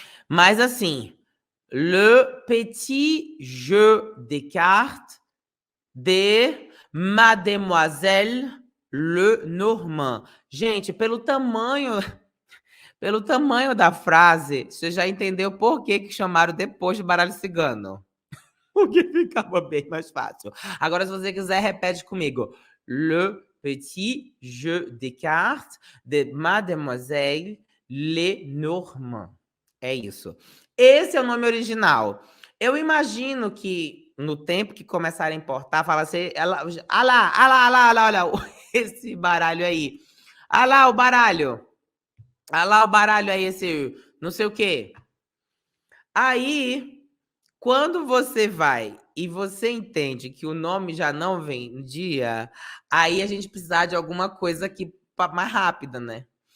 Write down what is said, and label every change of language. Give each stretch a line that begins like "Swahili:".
Portuguese: Mas assim, Le Petit Jeu de Cartes de Mademoiselle Lenormand. Gente, pelo tamanho da frase, você já entendeu por que chamaram depois de baralho cigano. Porque ficava bem mais fácil. Agora, se você quiser, repete comigo.
French: Le petit jeu de cartes de Mademoiselle Lenormand.
Portuguese: É isso. Esse é o nome original. Eu imagino que no tempo que começarem a importar, fala assim, olha esse baralho aí. Olha lá o baralho. Olha lá o baralho aí, esse não sei o quê. Aí, quando você vai e você entende que o nome já não vendia, aí a gente precisa de alguma coisa aqui mais rápida, né?